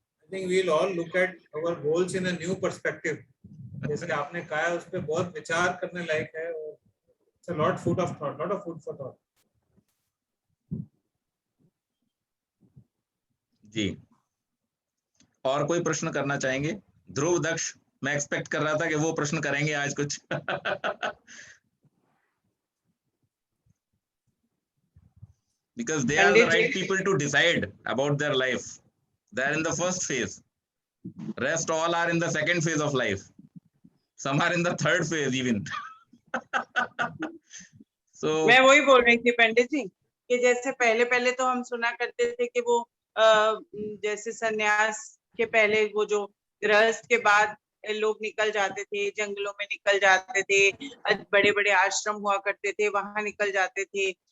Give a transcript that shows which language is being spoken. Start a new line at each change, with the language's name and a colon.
English: think we'll all look at our goals in a new perspective.
Hindi: जैसे आपने कहा उस पर बहुत विचार करने लायक है और
English: it's a lot of food for thought.
Hindi: जी, और कोई प्रश्न करना चाहेंगे? ध्रुव, दक्ष, मैं एक्सपेक्ट कर रहा था कि वो प्रश्न करेंगे आज कुछ।
English: Because they are the right people to decide about their life. They are in the first phase. Rest all are in the second phase of life. Some are in the third phase even. So
Hindi: मैं वही बोल रही थी पंडित जी कि जैसे पहले तो हम सुना करते थे कि वो जैसे सन्यास के पहले वो जो गृहस्थ के बाद लोग निकल जाते थे, जंगलों में निकल जाते थे, बड़े बड़े आश्रम हुआ करते थे, वहां निकल जाते थे।